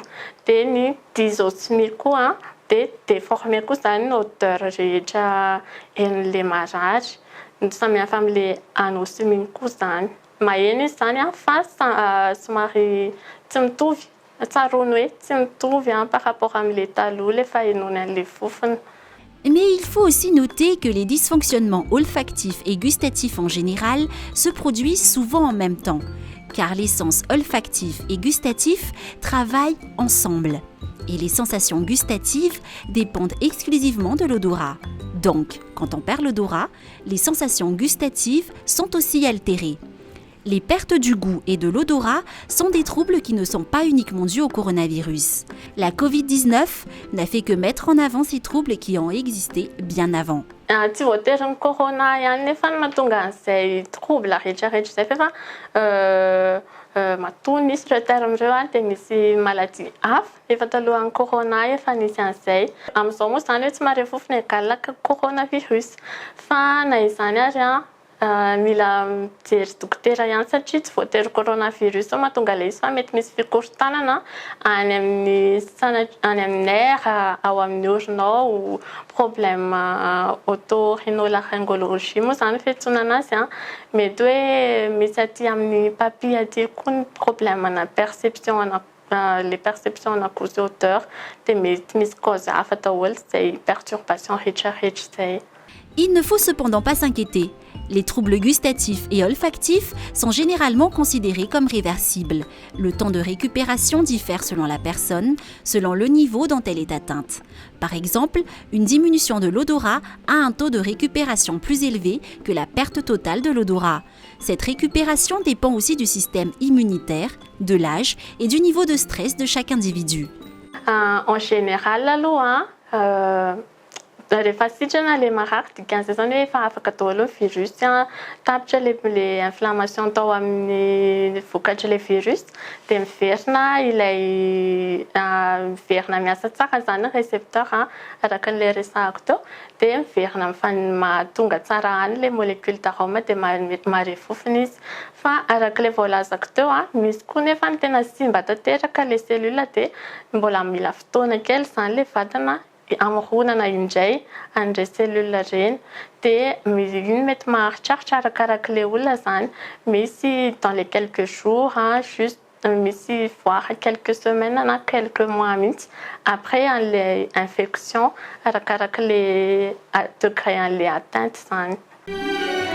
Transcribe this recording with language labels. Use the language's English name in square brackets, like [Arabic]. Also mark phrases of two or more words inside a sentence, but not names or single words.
[Malagasy] Dia ny dysosmie koa dia déformé koa zany ny odeur rehetra henon'ilay marary. Samy hafa amin'ilay anosmie koa zany. Maheno izy zany fa somary tsy mitovy. Tsaroany hoe tsy mitovy [French] par rapport [Malagasy] amin'ilay taloha le fahenony an'ilay fofona. [French] Mais il faut aussi noter que les dysfonctionnements olfactifs et gustatifs en général se produisent souvent en même temps, car les sens olfactifs et gustatifs travaillent ensemble. Et les sensations gustatives dépendent exclusivement de l'odorat. Donc, quand on perd l'odorat, les sensations gustatives sont aussi altérées. Les pertes du goût et de l'odorat sont des troubles qui ne sont pas uniquement dus au coronavirus. La Covid-19 n'a fait que mettre en avant ces troubles qui ont existé bien avant. [Malagasy] Tsy voatery ny corona ihany nefa mahatonga an'izay trouble rehetrarehetra izay fa matoa nisy ireo terme ireo dia misy maladie hafa efa talohan'ny corona efa nisy an'izay. Amin'izao moa zany hoe tsy mahare fofona egalaka coronavirus fa na izany ary mila mijery dokotera ihany satria tsy voatery coronavirus mahatonga ilay izy fa mety misy fikorontanana any amin'ny nerf ao amin'ny oronao, problème auto-rhinolaryngologie moa zany fiantsoana anazy mety hoe misy aty amin'ny papille aty koa ny problème na [French] perception les perceptions [Malagasy] na [French] goût odeur [Malagasy] dia mety misy cause hafa daholo izay perturbation rehetrarehetra izay. [French] Il ne faut cependant pas s'inquiéter. Les troubles gustatifs et olfactifs sont généralement considérés comme réversibles. Le temps de récupération diffère selon la personne, selon le niveau dont elle est atteinte. Par exemple, une diminution de l'odorat a un taux de récupération plus élevé que la perte totale de l'odorat. Cette récupération dépend aussi du système immunitaire, de l'âge et du niveau de stress de chaque individu. En général, [Malagasy] rehefa sitrana ilay marary dikan'izay zany hoe efa afaka daholo ny virus tapitra [French] le inflammation [Malagasy] tao amin'ny vokatry ilay virus dia miverina ilay miverina miasa tsara zany récepteur araka n'ilay resahako teo dia miverina mahatonga tsara any ilay [French] molécule d'arôme [Malagasy] dia mahare fofona izy fa araka ilay voalazako teo misy koa nefa ny tena simba tanteraka ilay cellule dia mbola mila fotoana kely zany ilay vatana amoronana indray an'ireny cellule ireny dia iny mety maharitraritra arakaraka ilay olona zany misy [French] dans les quelques jours juste [Malagasy] misy voara [French] quelques semaines [Malagasy] na [French] quelques mois [Malagasy] mihitsy après an'le infection arakaraka [French] le degré [Malagasy] an'le atteinte zany.